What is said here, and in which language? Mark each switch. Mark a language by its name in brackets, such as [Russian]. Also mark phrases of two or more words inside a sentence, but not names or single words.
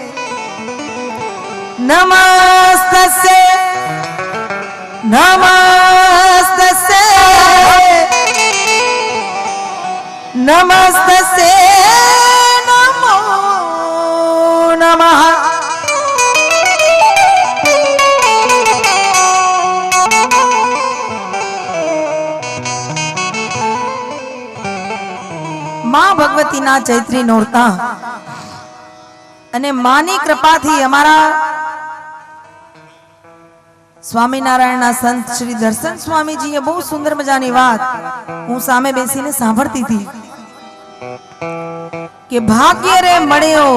[Sanskrit] नमस्तस्यै नमस्तस्यै नमस्ते नमो नमः [Gujarati] માં ભગવતીના ચૈત્રી નોરતા અને માની કૃપાથી અમારા સ્વામિનારાયણના સંત શ્રી દર્શન સ્વામીજીએ બહુ સુંદર મજાની વાત હું સામે બેસીને સાંભળતી હતી કે ભાગ્ય રે મળ્યો